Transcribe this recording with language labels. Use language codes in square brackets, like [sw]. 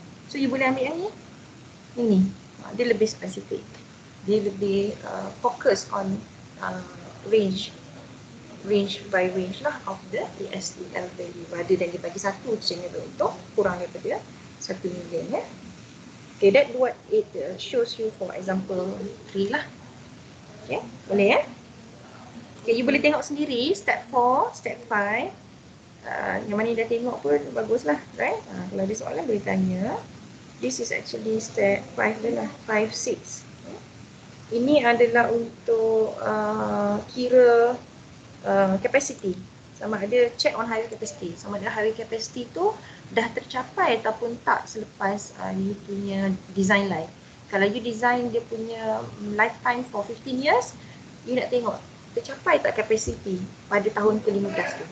[ms] So you boleh ambil yang ni. Ini. Dia lebih spesifik. Dia lebih fokus [en] on range by range lah of the ESL value. Rather than [ms] dia bagi satu channel untuk kurang daripada 1 million. [en] Okay, that's what it shows you for example 3 lah. [ms] Okay, boleh Okay, you boleh tengok sendiri step 4, step 5. Yang mana dah tengok pun baguslah, right? Kalau ada soalan boleh tanya. [en] This is actually step 5 [ms] dah lah, [en] 5, 6. [ms] Ini adalah untuk kira capacity. Sama ada [en] check on highway capacity. [ms] Sama ada highway capacity tu dah tercapai ataupun tak selepas you punya design life. Kalau you design dia punya lifetime [en] for 15 years, [ms] you nak tengok tercapai tak capacity pada tahun ke-15 tu.